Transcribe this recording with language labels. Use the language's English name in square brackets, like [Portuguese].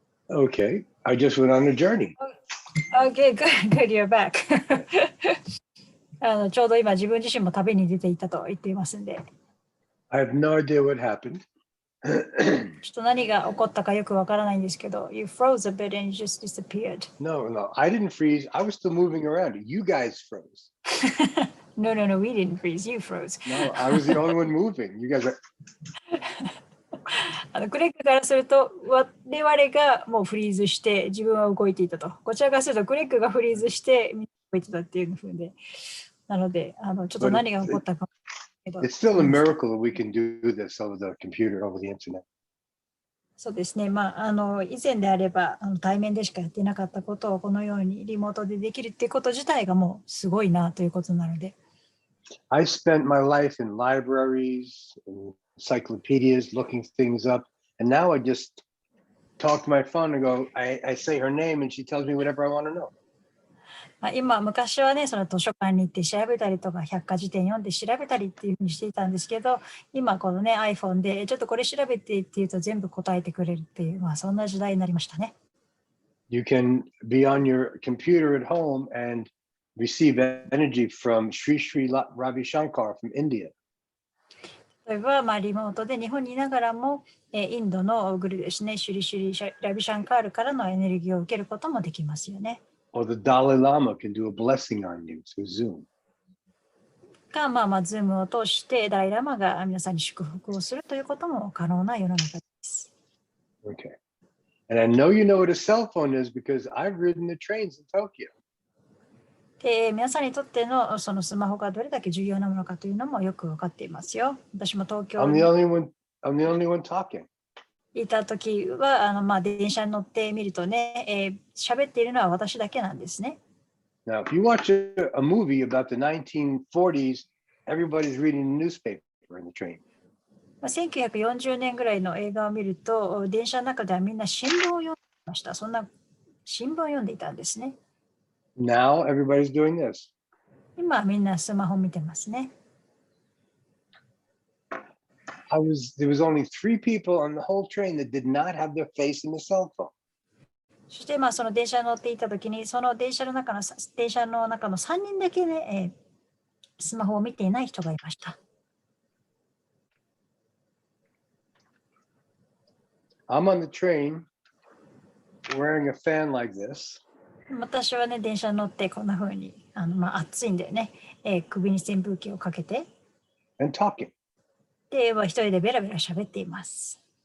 [English] Okay, I just went on a journey. Okay, good, you're back. [Japanese] ちょうど今自分自身も旅に出ていたと言っていますんで。 [English] I have no idea what happened. [Japanese] ちょっと何が起こったかよくわからないんですけど、 [English] You froze a bit and you just disappeared. No, I didn't freeze. I was still moving around. You guys froze. No, we didn't freeze. You froze. No, I was the only one moving. You guys are. [Japanese] クレッグからすると我々がもうフリーズして自分は動いていたと。こちらからするとクレッグがフリーズしてみんな動いてたっていう風で。なので、ちょっと何が起こったか。 [English] It's still a miracle that we can do this over the computer, over the internet. [Japanese] そうですね。以前であれば対面でしかやっていなかったことをこのようにリモートでできるっていうこと自体がもうすごいなということなので。 [English] I spent my life in libraries, in encyclopedias, looking things up, and now I just talk to my phone and go, I say her name and she tells me whatever I want to know. [Japanese] 昔はね、その図書館に行って調べたりとか、百科事典読んで調べたりっていうふうにしていたんですけど、今このね、iPhone でちょっとこれ調べてっていうと全部答えてくれるっていう、そんな時代になりましたね。 [English] You can be on your computer at home and receive energy from Sri Sri Ravi Shankar from India. [Japanese] 例えば、リモートで日本にいながらも、インドのグルですね、シュリシュリラビシャンカールからのエネルギーを受けることもできますよね。 [English] Or the Dalai Lama can do a blessing on you through Zoom. [Japanese] ズームを通してダライラマが皆さんに祝福をするということも可能な世の中です。 [English] Okay. And I know you know what a cell phone is because I've ridden the trains in Tokyo. [Japanese] で、皆さんにとってのそのスマホがどれだけ重要なものかというのもよく分かっていますよ。私も東京 [English] I'm [Japanese] に [English] the only one talking. [Japanese] いた時は電車に乗ってみるとね、喋っているのは私だけなんですね。 [English] Now, if you watch a movie about the 1940s, everybody's reading the newspaper in the train. [Japanese] 1940年ぐらいの映画を見ると、電車の中ではみんな新聞を読んでいました。そんな新聞を読んでいたんですね。 [English] Now, everybody's doing this. [Japanese] 今はみんなスマホ見てますね。 [English] There was only 3 people on the whole train that did not have their face in the cell phone. [Japanese] そしてその電車に乗っていた時に、その電車の中の3人だけね、スマホを見ていない人がいました。 [English] I'm on the train wearing a fan like this. [Japanese] 私はね、電車に乗ってこんな風に暑いんでね、首に扇風機をかけて、 [English] and talking. [Japanese] で、一人でベラベラ喋っています。